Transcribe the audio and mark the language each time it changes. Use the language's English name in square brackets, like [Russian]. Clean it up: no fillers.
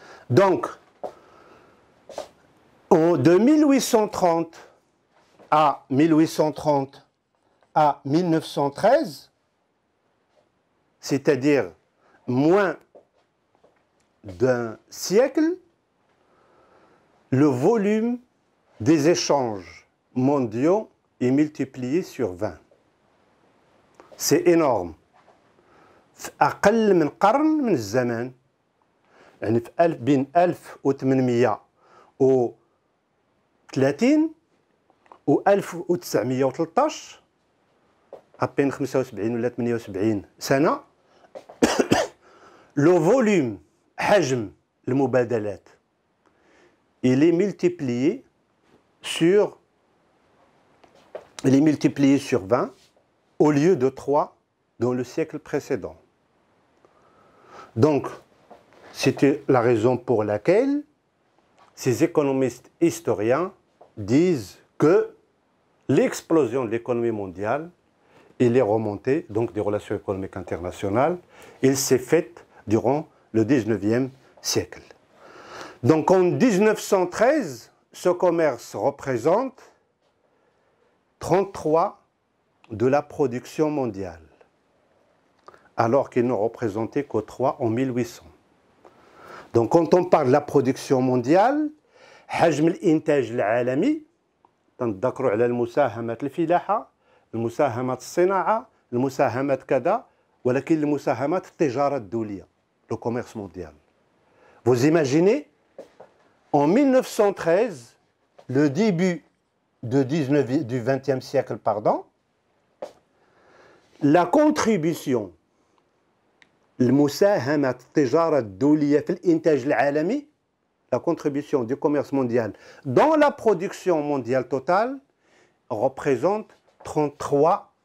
[French] Donc, de 1830 à 1913, c'est-à-dire moins d'un siècle, le volume des échanges mondiaux est multiplié sur 20. C'est énorme. [Arabic] في أقل من قرن من الزمان، يعني بين 1830 و [French] 1913 [Arabic] بين 75 ولا 78 سنة، [French] le volume [Arabic] حجم المبادلات [French] il est multiplié sur 20 au lieu de 3 dans le siècle précédent. Donc, c'était la raison pour laquelle ces économistes historiens disent que l'explosion de l'économie mondiale et les remontées donc des relations économiques internationales, il s'est faite durant le 19e siècle. Donc en 1913, ce commerce représente 33% de la production mondiale. alors qu'ils n'ont représenté que 3 en 1800. Donc quand on parle de la production mondiale, [Arabic] حجم الإنتاج العالمي تنذكروا على المساهمات الفلاحة، المساهمات الصناعة، المساهمات كذا، ولكن المساهمات التجارة الدولية، [French] le commerce mondial. Vous imaginez, en 1913, le début du XXe siècle, pardon, la contribution [Arabic] المساهمات التجارة الدولية في الإنتاج العالمي، [French] la contribution du commerce mondial dans la production mondiale totale représente 33%.